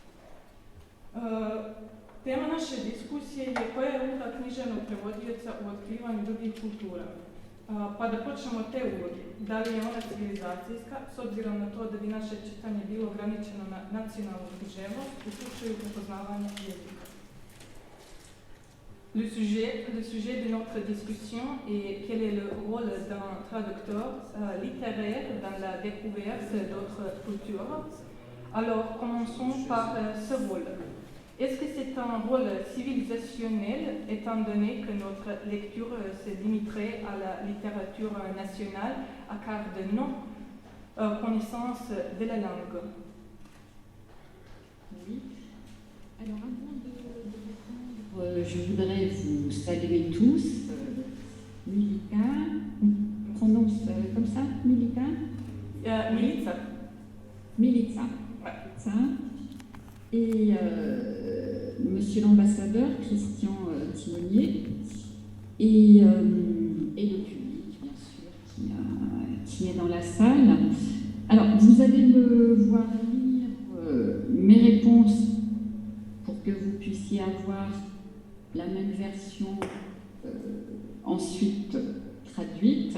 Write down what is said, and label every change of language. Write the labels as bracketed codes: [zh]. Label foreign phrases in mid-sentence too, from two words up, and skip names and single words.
[sr] Tema naše diskusije je koja je uloga književnog prevodioca u otkrivanju drugih kultura. Pa da počnemo od te uloge. Da li je ona civilizacijska, s obzirom na to da bi naše čitanje bilo ograničeno na nacionalnu književnost u slučaju prepoznavanja jezika. [fr] Le sujet de notre discussion est quel est le rôle d'un traducteur littéraire dans la découverte d'autres cultures. Alors, commençons par ce rôle. Est-ce que c'est un rôle civilisationnel, étant donné que notre lecture se limiterait à la littérature nationale à cause de non-connaissance de la langue? Oui. Alors, avant de répondre, je voudrais vous saluer tous. Milika, on prononce comme ça, Milika? Milica. Milica. Ouais. Ça. Et monsieur l'ambassadeur, Christian Timonier, et le public, bien sûr, qui est dans la salle. Alors, vous allez me voir lire mes réponses pour que vous puissiez avoir la même version ensuite traduite.